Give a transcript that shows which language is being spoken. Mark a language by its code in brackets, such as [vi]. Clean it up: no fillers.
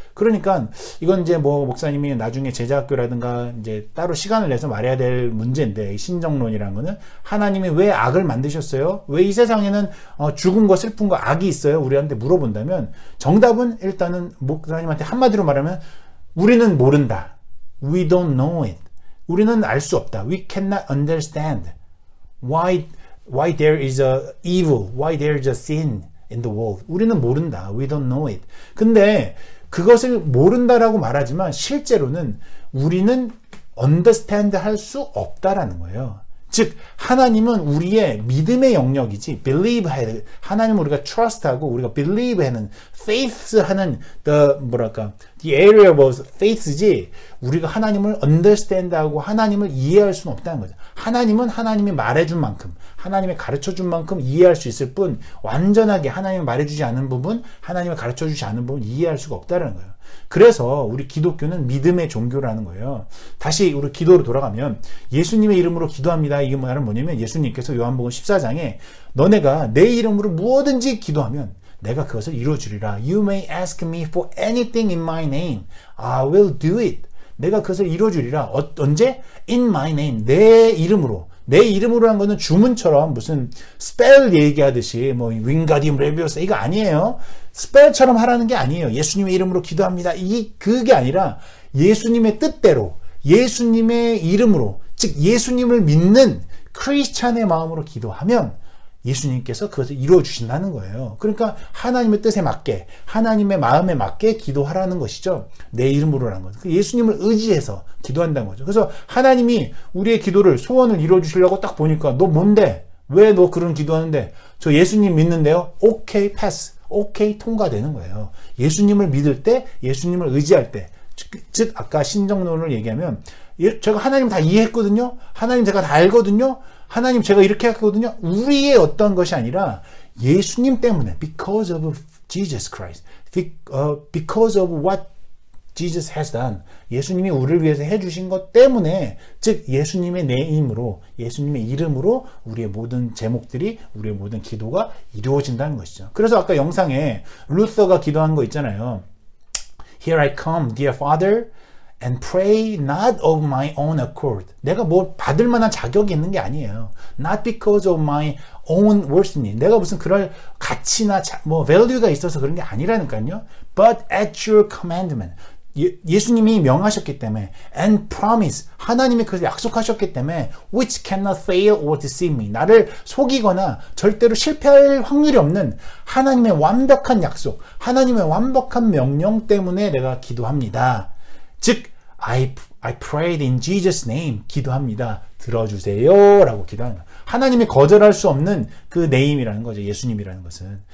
[ko] 그러니까 이건 이제 뭐 목사님이 나중에 제자학교라든가 이제 따로 시간을 내서 말해야 될 문제인데 신정론이라는 거는 하나님이 왜 악을 만드셨어요? 왜 이 세상에는 죽음과 슬픔과 악이 있어요? 우리한테 물어본다면 정답은 일단은 목사님한테 한마디로 말하면 우리는 모른다. [en] We don't know it. [ko] 우리는 알 수 없다. [en] We cannot understand why there is a evil, why there is a sin in the world. [ko] 우리는 모른다. [en] We don't know it. [ko] 근데 그것을 모른다라고 말하지만 실제로는 우리는 understand 할 수 없다라는 거예요. 즉 하나님은 우리의 믿음의 영역이지 believe 해 하나님은 우리가 trust하고 우리가 believe 하는 faith 하는 [en] the area of faith [ko] 지 우리가 하나님을 understand하고 하나님을 이해할 수는 없다는 거죠. 하나님은 하나님이 말해준 만큼 하나님이 가르쳐준 만큼 이해할 수 있을 뿐 완전하게 하나님이 말해주지 않은 부분 하나님이 가르쳐주지 않은 부분 이해할 수가 없다는 거예요. 그래서 우리 기독교는 믿음의 종교라는 거예요. 다시 우리 기도로 돌아가면 예수님의 이름으로 기도합니다. 이게 뭐냐면 예수님께서 요한복음 14장에 너네가 내 이름으로 무엇든지 기도하면 내가 그것을 이루어주리라. [en] You may ask me for anything in my name. I will do it. [ko] 내가 그것을 이루어주리라. 언제? [en] In my name. [ko] 내 이름으로. 내 이름으로 한 거는 주문처럼 무슨 스펠 얘기하듯이 뭐 윙가디움 레비오사 이거 아니에요. 스펠처럼 하라는 게 아니에요. 예수님의 이름으로 기도합니다. 그게 아니라 예수님의 뜻대로 예수님의 이름으로 즉 예수님을 믿는 크리스찬의 마음으로 기도하면 예수님께서 그것을 이루어 주신다는 거예요. 그러니까 하나님의 뜻에 맞게 하나님의 마음에 맞게 기도하라는 것이죠. 내 이름으로라는 거죠. 예수님을 의지해서 기도한다는 거죠. 그래서 하나님이 우리의 기도를 소원을 이루어 주시려고 딱 보니까 너 뭔데? 왜 너 그런 기도하는데? 저 예수님 믿는데요. 오케이 패스. 오케이 통과되는 거예요. 예수님을 믿을 때 예수님을 의지할 때 즉 아까 신정론을 얘기하면 제가 하나님 다 이해했거든요. 하나님 제가 다 알거든요. 하나님 제가 이렇게 했거든요. 우리의 어떤 것이 아니라 예수님 때문에 [en] because of Jesus Christ, because of what Jesus has done. [ko] 예수님이 우리를 위해서 해주신 것 때문에 즉 예수님의 네임으로 예수님의 이름으로 우리의 모든 제목들이 우리의 모든 기도가 이루어진다는 것이죠. 그래서 아까 영상에 루터가 기도한 거 있잖아요. [en] Here I come, dear Father, and pray not of my own accord. [ko] 내가 뭐 받을 만한 자격이 있는 게 아니에요. [en] Not because of my own worthiness. [ko] 내가 무슨 그럴 가치나 뭐 value가 있어서 그런 게 아니라니까요. [en] But at your commandment. [ko] 예수님이 명하셨기 때문에 [en] and promise. [ko] 하나님이 그것을 약속하셨기 때문에 [en] which cannot fail or deceive me. [ko] 나를 속이거나 절대로 실패할 확률이 없는 하나님의 완벽한 약속, 하나님의 완벽한 명령 때문에 내가 기도합니다. [en] 즉 I prayed in Jesus' name. [ko] 기도합니다. 들어주세요. 라고 기도하는 거예요. 하나님이 거절할 수 없는 그 네임이라는 거죠. 예수님이라는 것은.